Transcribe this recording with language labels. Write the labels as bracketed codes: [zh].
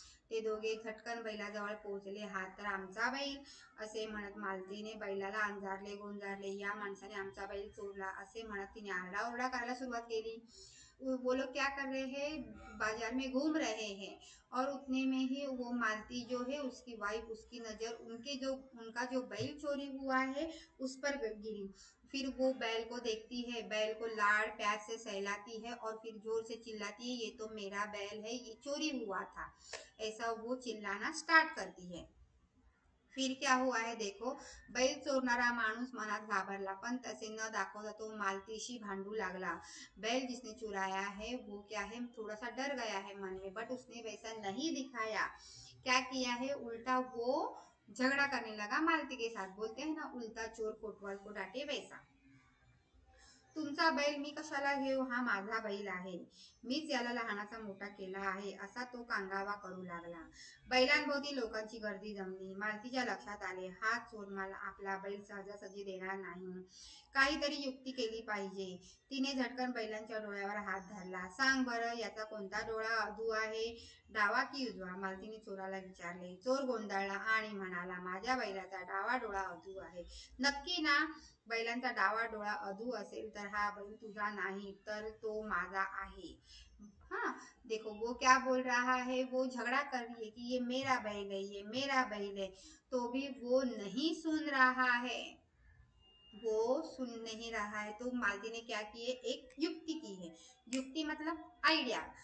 [mr] ते दोघे झटकन बैलाजवळ पोहोचले. हा तर आमचा बैल, असे म्हणत मालतीने बैलाला अंजारले गोंजारले. या माणसाने आमचा बैल चोरला असे म्हणत तिने आरडाओरडा करायला सुरुवात केली. [hi] वो लोग क्या कर रहे हैं, बाजार में घूम रहे हैं, और उतने में ही वो मालती जो है उसकी वाइफ, उसकी नजर उनका जो बैल चोरी हुआ है उस पर गिरी. फिर वो बैल को देखती है, बैल को लाड़ प्यार से सहलाती है और फिर जोर से चिल्लाती है, ये तो मेरा बैल है, ये चोरी हुआ था, ऐसा वो चिल्लाना स्टार्ट करती है. फिर क्या हुआ है देखो, [mr] बैल चोरणारा माणूस मनात घाबरला पण तसे न दाखवता तो मालतीशी भांडू लागला. [hi] बैल जिसने चुराया है वो क्या है, थोड़ा सा डर गया है मन में, बट उसने वैसा नहीं दिखाया. क्या किया है, उल्टा वो झगड़ा करने लगा मालती के साथ. बोलते हैं ना, उल्टा चोर कोतवाल को डांटे वैसा. [mr] तुमचा बैल मी कशाला घेऊ, हा माझा बैल आहे, मीच याला लहानाचा मोठा केला आहे, असा तो कांगावा करू लागला. बैलांभोवती लोकांची गर्दी जमली. मालतीच्या लक्षात आले, हा चोर मला आपला बैल सहजासहजी देणार नाही, काहीतरी युक्ती केली पाहिजे. तिने झटकन बैलांच्या डोळ्यावर हात धरला. सांग बरं, याचा कोणता डोळा अधू आहे, डावा की उजवा, मालतीने चोराला विचारले. चोर गोंधळला आणि म्हणाला, माझ्या बैलाचा डावा डोळा अधू आहे. नक्की ना, बैलांचा डावा डोळा अधू असेल तर हा बैल तुझा नहीं, तर तो माझा आहे. [hi] हाँ, देखो वो क्या बोल रहा है, वो झगड़ा कर रही है कि ये मेरा बैल है, ये मेरा बैल है, तो भी वो नहीं सुन रहा है, वो सुन नहीं रहा है. तो मालती ने क्या की है, एक युक्ति की है. युक्ति मतलब आइडिया.